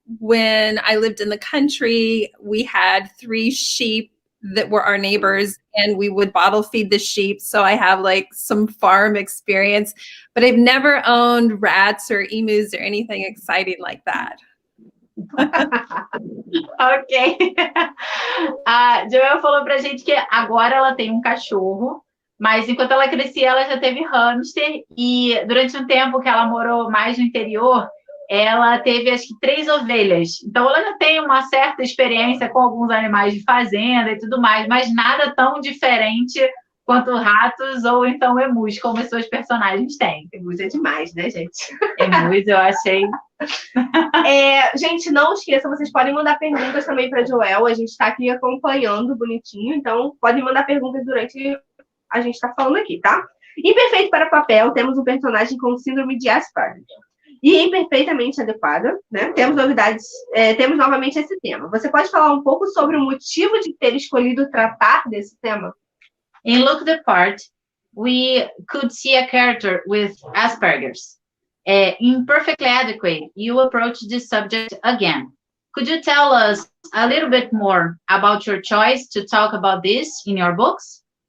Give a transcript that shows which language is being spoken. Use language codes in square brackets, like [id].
[en] When I lived in the country, we had 3 sheep that were our neighbors, and we would bottle feed the sheep. So I have like some farm experience, but I've never owned rats or emus or anything exciting like that. Ok. [pt] A Joel falou pra gente que agora ela tem um cachorro, mas enquanto ela crescia, ela já teve hamster, e durante um tempo que ela morou mais no interior, ela teve acho que 3 ovelhas. Então ela já tem uma certa experiência com alguns animais de fazenda e tudo mais, mas nada tão diferente quanto ratos ou então emus, como as suas personagens têm. Emus é demais, né, gente? Emus eu achei... Gente, não esqueçam, vocês podem mandar perguntas também para Joel. A gente está aqui acompanhando bonitinho, então podem mandar perguntas durante a gente está falando aqui, tá? Imperfeito para Papel, temos um personagem com síndrome de Asperger. E imperfeitamente adequada, né? Temos novidades, temos novamente esse tema. Você pode falar um pouco sobre o motivo de ter escolhido tratar desse tema? [en] In Look the Part, we could see a character with Asperger's. Imperfectly adequate, you approach this subject again. Could you tell us a little bit more about your choice to talk about this in your books?